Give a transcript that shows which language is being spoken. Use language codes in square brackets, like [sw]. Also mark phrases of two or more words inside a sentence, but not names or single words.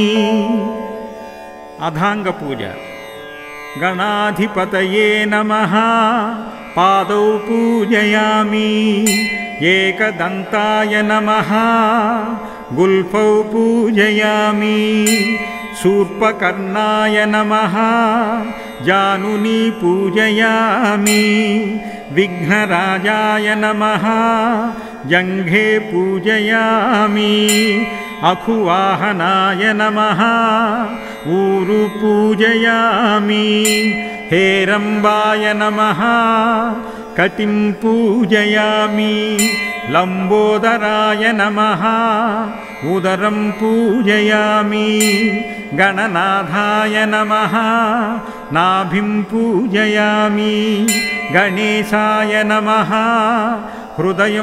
[sa] అధాంగ పూజ గణాధిపతయే నమః పాదౌ పూజయామి ఏకదంతాయ నమః గుల్ఫౌ పూజయామి శూర్పకర్ణాయ నమః జానుని పూజయామి విఘ్నరాజాయ నమః జంఘే పూజయామి అఖువాహనాయ నమః ఊరు పూజయామి హేరంబాయ నమః कटिं पूजयामि लम्बोदराय नमः उदरं पूजयामि गणनाथाय नमः नाभिं पूजयामि गणेशाय नमः हृदयं